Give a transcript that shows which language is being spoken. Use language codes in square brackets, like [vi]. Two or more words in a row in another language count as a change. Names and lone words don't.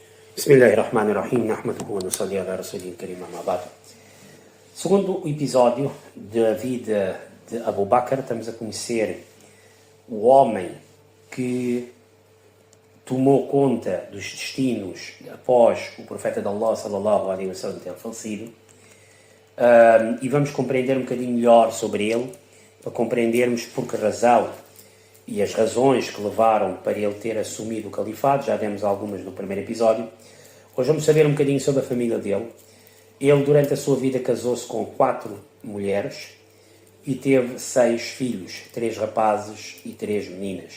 [ar] بسم الله الرحمن الرحيم نحمده ونصلي على الرسول الكريم أما بعد. [pt] Segundo o episódio da vida de Abu Bakr, estamos a conhecer o homem que tomou conta dos destinos após o profeta de Allah [ar] صلى الله عليه وسلم [pt] ter falecido, e vamos compreender um bocadinho melhor sobre ele, para compreendermos por que razão e as razões que levaram para ele ter assumido o califado. Já demos algumas no primeiro episódio. Hoje vamos saber um bocadinho sobre a família dele. Ele, durante a sua vida, casou-se com 4 mulheres e teve 6 filhos, 3 rapazes e 3 meninas.